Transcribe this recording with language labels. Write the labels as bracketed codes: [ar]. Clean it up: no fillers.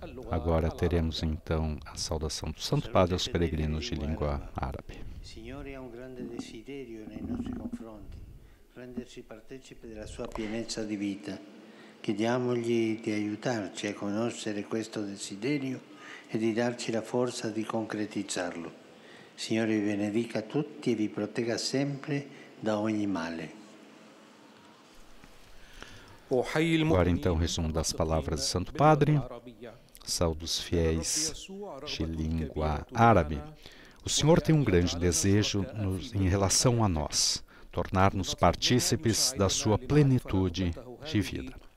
[pt] Agora teremos então a saudação do Santo Padre aos peregrinos de língua árabe. [it] Signore ha un grande desiderio nei nostri confronti, renderci partecipi della sua pienezza di vita. Chiediamogli di aiutarci a conoscere questo desiderio e di darci la forza di concretizzarlo. Signore vi benedica tutti e vi protegga sempre da ogni male. [pt] Agora então resumo das palavras do Santo Padre. Saúde os fiéis de língua árabe. O Senhor tem um grande desejo em relação a nós, tornar-nos partícipes da sua plenitude de vida.